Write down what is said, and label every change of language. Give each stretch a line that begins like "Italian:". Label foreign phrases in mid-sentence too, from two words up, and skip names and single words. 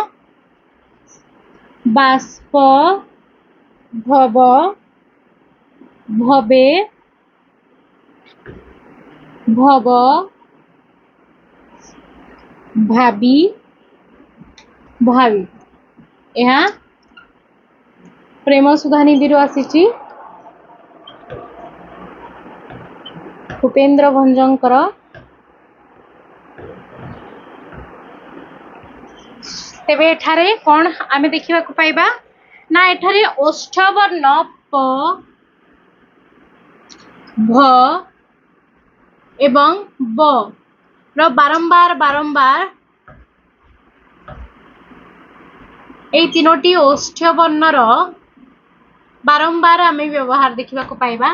Odia: ବାଷ୍ପ ଭବ ଭବେ ଭବ ଭାବୀ ଭାବୀ ଯହ ପ୍ରେମ ସୁଧା ନିଧି ଆସୀ ଉପେନ୍ଦ୍ର ଭଞ୍ଜଙ୍କର। ତେବେ ଏଠାରେ କଣ ଆମେ ଦେଖିବା କୁ ପାଇବା ନା ଏଠାରେ ଓଷ୍ଠ ବର୍ଣ୍ଣ ପ ଭ ଏବଂ ବ ର ବାରମ୍ବାର ବାରମ୍ବାର ଏ ତିନୋଟି ଓଷ୍ଠ ବର୍ଣ୍ଣର ବାରମ୍ବାର ଆମେ ବ୍ୟବହାର ଦେଖିବା କୁ ପାଇବା।